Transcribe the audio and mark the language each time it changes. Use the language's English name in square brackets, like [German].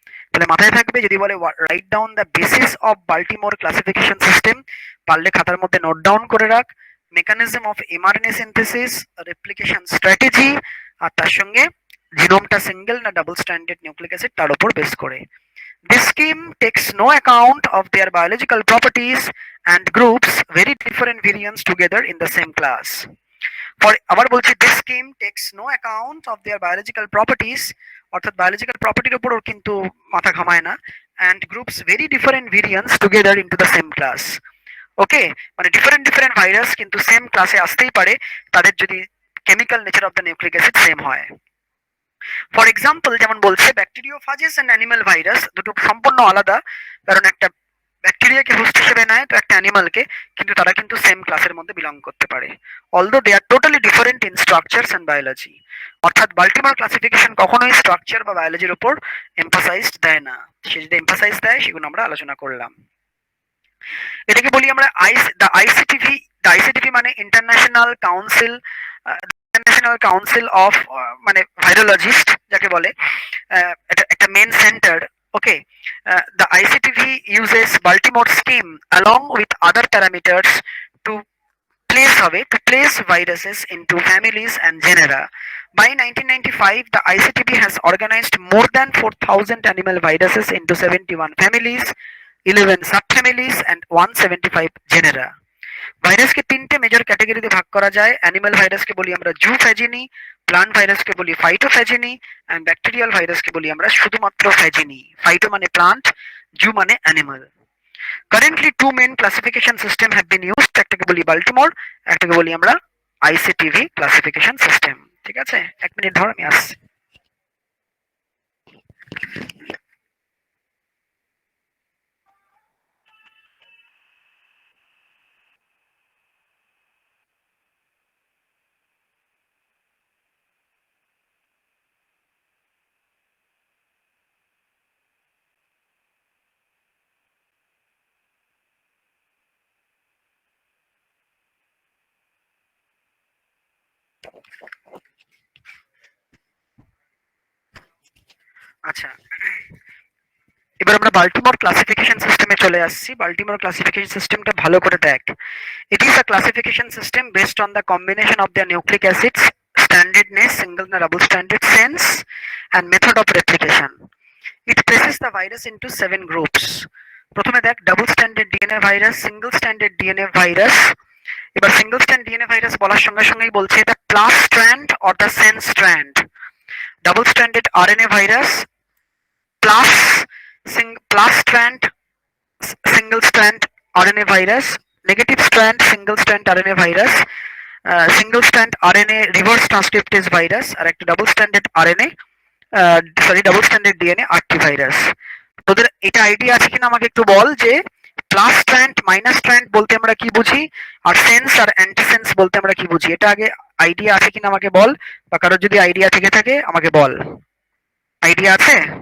[Bangla] তাহলে মাথায় থাকবে, যদি বলে [English] write down the basis of Baltimore classification system, [Bangla] পারলে খাতার মধ্যে নোট ডাউন করে রাখ। Mechanism of mRNA synthesis, replication strategy, আর তার সঙ্গে জিনোমটা সিঙ্গেল না ডাবল স্ট্র্যান্ডেড নিউক্লিক অ্যাসিড, তার উপর বেস করে। [English] This scheme takes no account of their biological properties and groups very different variants together in the same class. For [Bangla] আবার বলছি, [English] this scheme takes no account of their biological properties, [Bangla] অর্থাৎ biological প্রপার্টির উপরও কিন্তু মাথা ঘামায় না, [English] and groups very different variants together into the same class. [Bangla] ওকে, মানে different different virus কিন্তু সেম ক্লাসে আসতেই পারে, তাদের যদি chemical nature of the nucleic acid same হয়। ফর এক্সাম্পল, যেমন বলছে ব্যাকটেরিওফাজেস এন্ড অ্যানিমাল ভাইরাস, দুটো সম্পূর্ণ আলাদা, কারণ একটা ব্যাকটেরিয়াকে হোস্ট হিসেবে নেয় তো একটা অ্যানিমালকে, কিন্তু তারা কিন্তু সেম ক্লাসের মধ্যে বিলং করতে পারে, [English] Although they are totally different in structures and biology. [Bangla] অর্থাৎ বাল্টিমোর ক্লাসিফিকেশন কখনোই স্ট্রাকচার বা বায়োলজির উপর এমফাসাইজড দেয় না, সে যদি এমফাসাইজ দেয় সেগুলো আমরা আলোচনা করলাম। এটাকে বলি আমরা আইসিটিভি। দ্য আইসিটিভি মানে international council, international council of মানে ভাইরোলজিস্ট যাকে বলে, এটা একটা main centre. [English] okay, the ICTV uses Baltimore scheme along with other parameters to place [Bangla] হবে [English] to place viruses into families and genera. By 1995, the ICTP has organized more than 4,000 animal viruses into 71 families, 11 subfamilies, and 175 genera. [Bangla] ভাইরাসকে তিনটে major ক্যাটাগরিতে ভাগ করা যায়। Animal ভাইরাসকে বলি আমরা জুফ্যাজিনি, plant ভাইরাসকে বলি ফাইটোফ্যাজিনি, and bacterial ভাইরাসকে বলি আমরা শুধুমাত্র ফ্যাজিনি। ফাইটো মানে প্লান্ট, জু মানে animal. [English] currently two main classification system have been used, [Bangla] একটাকে বলি বাল্টিমোর, একটাকে বলি আমরা আইসিটিভি ক্লাসিফিকেশন সিস্টেম। ঠিক আছে, এক মিনিট ধর, আমি আসছি। আচ্ছা, এবার আমরা বাল্টিমোর ক্লাসিফিকেশন সিস্টেমে চলে আসছি। বাল্টিমোর ক্লাসিফিকেশন সিস্টেমটা ভালো করে দেখ। [English] It is a classification system based on the combination of their nucleic acids, standardness, single and double stranded sense, and method of replication. It places the virus into 7 groups. [Bangla] প্রথমে দেখ, double standard DNA virus, single standard DNA virus. এবার single stand DNA virus বলার সঙ্গে সঙ্গেই বলছে এটা plus strand or the sense strand. [English] double standard RNA virus plus plus strand single strand RNA virus, negative strand single strand RNA virus, single strand RNA reverse transcriptase virus, [Bangla] আর একটা [English] double stranded RNA double stranded DNA RT virus। [Bangla] তোদের এটা idea আছে কিনা আমাকে একটু বল, যে plus strand minus strand বলতে আমরা কি বুঝি, আর সেন্স আর অ্যান্টিসেন্স বলতে আমরা কি বুঝি, এটা আগে আইডিয়া আছে কিনা আমাকে বল, বা কারোর যদি আইডিয়া থেকে থাকে আমাকে বল। আইডিয়া আছে?